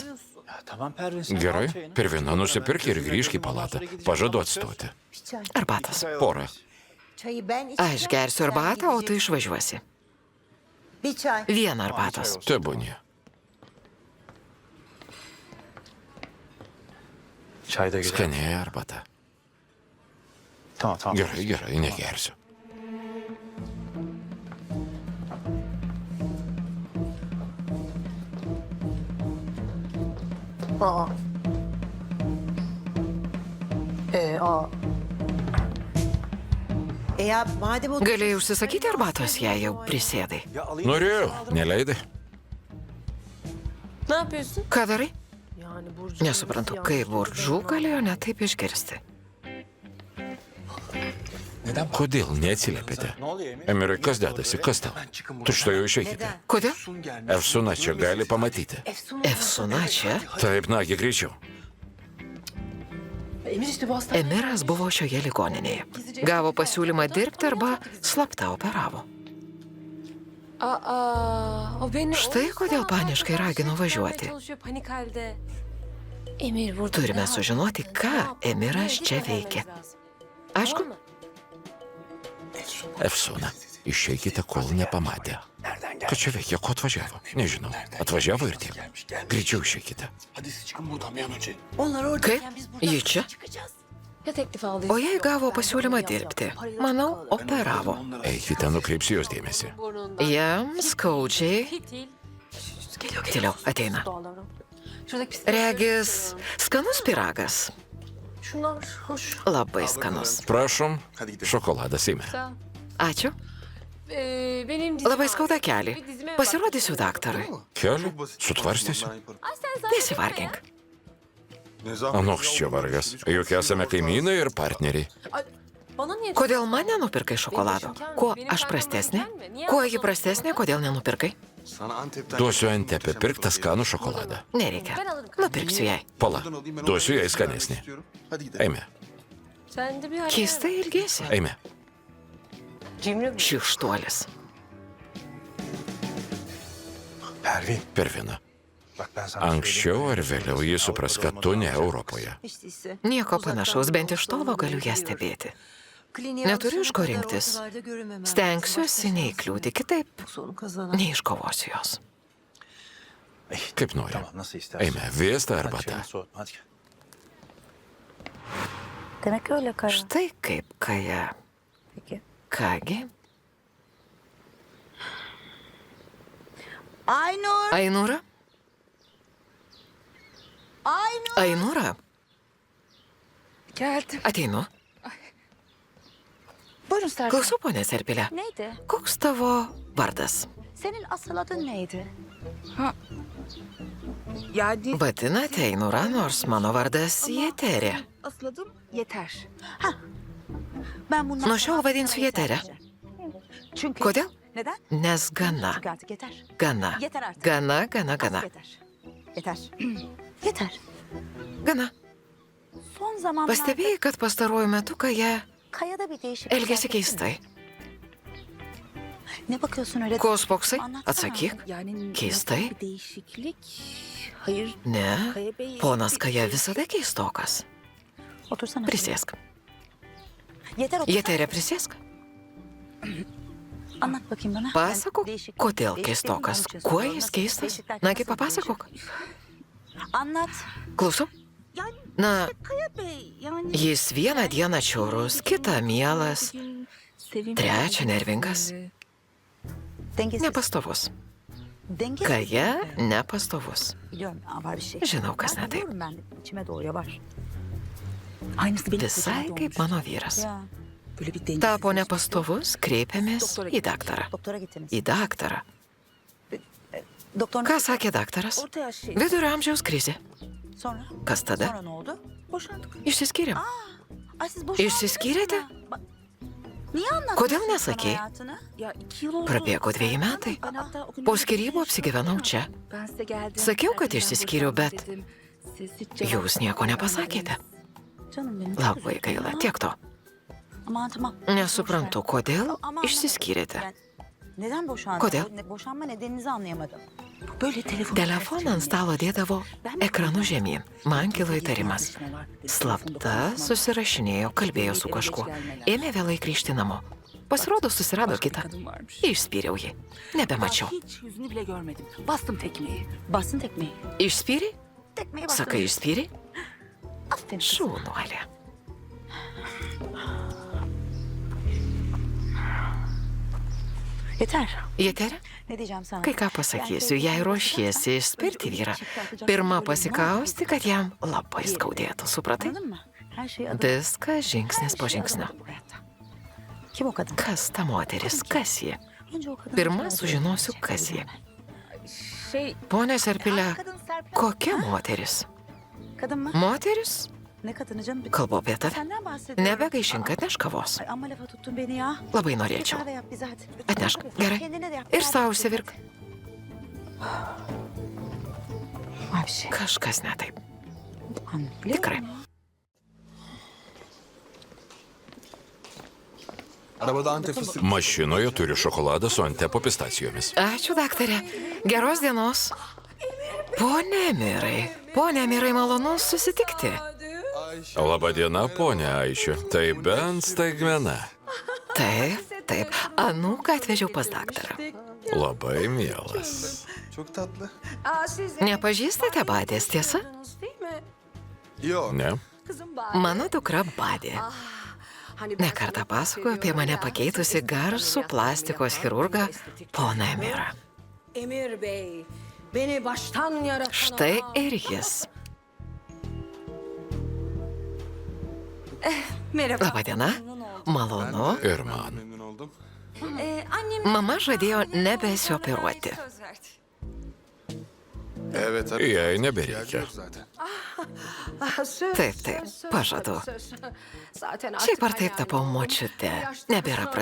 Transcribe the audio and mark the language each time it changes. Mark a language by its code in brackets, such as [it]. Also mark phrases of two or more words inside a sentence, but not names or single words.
[tr] Ya tamam Pervin. sen al [lt] Gerai, [tr] çayını. [lt] Pervina, nusipirk ir grįžk į palatą. Pažadu atstoti. Arbatos. Porą. [tr] Çayı ben [lt] Aš gersiu arbatą, o tu išvažiuosi. [tr] Bir çay. [lt] Vieną arbatos. Tebūnie. [tr] Çay da güzel. [lt] Skaniai arbata. [tr] Tamam. [lt] Gerai, gerai, negersiu. [tr] Ya madem o [lt] Galėjai užsisakyti arbatos, jei jau prisėdai. Norėjau, neleidai. [tr] Ne yapıyorsun? [lt] Ką darai? [tr] Yani Burcu. [lt] Nesuprantu, kaip Burdžu galėjo netaip išgirsti. Kodėl neatsiliepėte? [tr] Ne oluyor Emir? [lt] Emirai, kas dedasi? Kas tau? Tučtuojau išeikite. Kodėl? Efsuna čia gali pamatyti. Efsuna čia? Taip, nagi, greičiau. [tr] Emir işte bu hasta. [lt] Emiras buvo šioje ligoninėje. Gavo pasiūlymą dirbti arba slapta operavo. [tr] Aa, o beni [lt] Štai kodėl paniškai ragino važiuoti. [tr] Çalışıyor panik halde. Emir burada. [lt] Turime [tr] ne yapıyor? [lt] sužinoti, ką [tr] Ne yapıyor? [lt] Emiras [tr] Bunu [lt] čia [tr] öğrenmemiz [lt] veikia. [tr] lazım. [lt] Aišku, [tr] Tamam mı? [lt] Efsuna, išeikite, kol nepamatė. Ką čia veikia, ko atvažiavo? Nežinau. Atvažiavo ir tiek. Greičiau išeikite. [tr] onlar orada. [lt] kaip? Ji čia? [tr] Ya teklif aldıysa? [lt] O jei gavo pasiūlymą dirbti, manau, operavo. Eikite, nukreipsiu jos dėmesį. [tr] Burnundan. [lt] Jam skaudžiai. [tr] Fitil. [lt] Tyliau, ateina. [tr] Doğal davran. Şuradaki pis. [lt] Regis, skanus piragas. [tr] Şunlar hoş. [lt] Labai skanus. Prašom, šokoladas eime. [tr] Sağ ol. [lt] Ačiū. [tr] Benim dizim [lt] Labai [tr] var. [lt] skauda kelį. [tr] Bir dizime bak. [lt] Pasirodysiu daktarui. Keliu, sutvarstysiu. Nesivargink. Anoks čia vargas. Juk esame kaimynai ir partneriai. [tr] Bana niye? [lt] Kodėl man nenupirkai šokolado? Kuo aš prastesnė? Kuo ji prastesnė, kodėl nenupirkai? Duosiu Antepė pirktą skanų šokoladą. Nereikia. Nupirksiu jai. Pala, duosiu jai skanesnį. Eime, [tr] Sen de bir hal- [lt] Keistai ilgėsi. eime. [tr] Cimri mi? [lt] Šikštuolis. Pervin. Pervina, [tr] Bak ben sana [lt] anksčiau ar vėliau jis supras, kad tu ne Europoje. [tr] Hiç değilse. [lt] Nieko panašaus, bent iš tolo galiu ją stebėti. Neturiu iš ko rinktis. Stengsiuosi neįkliūti, kitaip [tr] Sonu kazanan. [lt] neiškovosiu jos. Kaip nori. [tr] Tamam nasıl istersen. [lt] Eime, vėsta [tr] Hadi [lt] arbata. [tr] çayını soğutma hadi. Demek öyle Kaya. [lt] Štai kaip Kaja. [tr] Peki. [lt] Kągi, Aynur. Ainūra? Aynur. Ainūra, [tr] Geldim. [lt] ateinu. [tr] Buyurun Serkan. [lt] Klausau, ponė Serpilė. [tr] Neydi? [lt] Koks tavo vardas? [tr] Senin asıl adın neydi? Ha. Yani [lt] Vadinate Ainūra, nors mano vardas Jeterė. [tr] asıl adım Yeter. Ben bundan [lt] Nuo šiol vadinsiu Jeterė. [tr] Çünkü. [lt] Kodėl? [tr] Neden? [lt] Nes gana. [tr] Çünkü artık yeter. [lt] Gana. [tr] Yeter artık. [lt] Gana, gana, [tr] Artık [lt] gana. [tr] Yeter. Yeter. Yeter. [lt] Gana. [tr] Son zamanlarda [lt] Pastebėjai, kad pastaruoju metu Kaja [tr] Kaya'da bir değişiklik. [lt] elgesi [tr] fark ettin mi? [lt] keistai. [tr] Ne bakıyorsun öyle? [lt] Ko spoksai? [tr] Anlatsana. [lt] Atsakyk. [tr] Yani [lt] Keistai? [tr] nasıl bir değişiklik? Hayır. [lt] Ne, [tr] Kaya Bey... [lt] ponas Kaja visada keistokas. [tr] Otursana. [lt] Prisėsk. [tr] Yeter otur. [lt] Jeterė, prisėsk. [tr] Anlat bakayım bana. [lt] Pasakok, [tr] Değişiklik- [lt] kodėl [tr] değişiklik [lt] keistokas. [tr] konuşuyorsun. [lt] Kuo [tr] Nasıl [lt] jis keistas? [tr] değişiklikler [lt] Nagi, [tr] nasıl [lt] papasakok. [tr] değişik? Anlat. [lt] Klausau. [tr] Yani [lt] Na, [tr] Kaya Bey yani... [lt] jis vieną dieną čiaurus, kitą mielas, [tr] Bugün sevimli... [lt] trečią nervingas. [tr] Dengesiz. [lt] Nepastovus. [tr] Dengesiz. [lt] Kaja nepastovus. [tr] Biliyorum ya, var bir şey. [lt] Žinau, kas [tr] Ben [lt] ne taip. [tr] biliyorum, ben de içime doğuyor var. Aynısı benim [lt] Visai [tr] kocama da [lt] kaip [tr] olmuş. [lt] mano vyras. [tr] Ya. Böyle bir dengesiz. [lt] Tapo nepastovus, kreipėmės į daktarą. [tr] Doktora gittiniz. [lt] Į daktarą. [tr] Doktor [lt] Ką sakė daktaras? [tr] Orta yaş şey. [lt] Vidurio amžiaus krizė. [tr] Sonra? [lt] Kas tada? [tr] Sonra ne oldu? Boşandık. [lt] Išsiskyrėm. [tr] Ay siz boşandınız [lt] Išsiskyrėte? [tr] mı? Niye anlatmıyorsun [lt] Kodėl [tr] bana [lt] nesakei? [tr] hayatını? Ya 2 yıl oldu. [lt] Prabėgo 2 metai. [tr] Ben hatta o gün- [lt] Po skyrybų apsigyvenau čia. [tr] Ben size geldim. [lt] Sakiau, kad [tr] Erkenden [lt] išsiskyriau, bet [tr] boşandım dedim. Siz hiç cevap [lt] Jūs nieko nepasakėte. [tr] Canım benim. çok [lt] Labai [tr] üzüldüm [lt] gaila, [tr] ya. [lt] tiek to. [tr] Aman tamam. [lt] Nesuprantu, kodėl [tr] Ama- [lt] išsiskyrėte. [tr] Yani neden boşandın? [lt] Kodėl? [tr] Boşanma nedeninizi anlayamadım. Böyle telefon. [lt] Telefoną ant stalo dėdavo ekranu žemyn. Man kilo įtarimas. Slapta susirašinėjo, kalbėjo su kažkuo. Ėmė vėlai grįžti namo. Pasirodo, susirado kitą. [tr] Kadın varmış. [lt] Išspyriau jį. Nebemačiau. [tr] Hiç yüzünü bile görmedim. Bastım tekmeyi. Bastın tekmeyi. [lt] Išspyrė? [tr] Tekmeyi bastın. [lt] Sakai, išspyrė? [tr] Aferin. [lt] Šaunuolė. [tr] Yeter. [lt] Jeteri? [tr] Ne diyeceğim sana? [lt] Kai ką pasakysiu, jei ruošiesi išspirti vyrą, pirmą pasikausti, kad jam labai skaudėtų, supratai? [tr] Anladın mı? Her şeyi adım. [lt] Viską žingsnis po žingsnio. [tr] Kim o kadın? [lt] Kas ta moteris, kas ji? [tr] Önce o kadın. [lt] Pirma sužinosiu, kas ji. [tr] Şey, [lt] Pone Serpilė, [tr] Kadın Serpil. [lt] kokia moteris? [tr] Kadın mı? [lt] Moteris? [tr] Ne kadını canım? [lt] Kalbu apie tave. [tr] Senden bahsediyorum. [lt] Nebegaišink, atneš kavos. [tr] Ay amma lafa tuttun beni ya. [lt] Labai [tr] Bir [lt] norėčiau. [tr] kahve yap bize hadi. Lütfen. [lt] Atnešk, [tr] Hadi. [lt] gerai. [tr] Kendine de yap. [lt] Ir savo užsivirk. [tr] Var bir şey. [lt] Kažkas ne taip. [tr] Anladım. [lt] Tikrai. [tr] Arabada Antep fıstık. [lt] Mašinoje turiu šokoladą su Antepo pistacijomis. Ačiū, daktarė. Geros dienos. Pone Mirai. Pone Mirai, malonu susitikti. Labą dieną, ponia Aišė. Tai bent staigmena. Taip, taip. Anūką atvežiau pas daktarą. Labai mielas. [tr] Çok tatlı. [lt] Nepažįstate Badės, tiesa? [tr] Değil mi? Yok. Ne? Kızım bak. [lt] Mano dukra Badė. [tr] Hani ben [lt] Nekartą [tr] sana [lt] pasakojo apie mane [tr] ya, [lt] pakeitusi garsų plastikos chirurgą poną Emirą. [tr] Emir Bey, beni baştan yaratan [lt] Štai [tr] adam. [lt] ir jis. [tr] Merhaba. [lt] Labadiena. Malonu. Ir man. [tr] Memnun oldum. Annem [lt] Mama žadėjo nebesioperuoti. [tr] söz verdi. Evet tabii. [lt] Jai nebereikia. [tr] İhtiyacı yok zaten. Söz, [lt] Taip, taip, [tr] söz, [lt] pažadu. [tr] söz. Zaten [lt] Šiaip ar [tr] artık [lt] taip tapau [tr] hayal [lt] močiute, [tr] yaşta [lt] nebėra [tr] sonra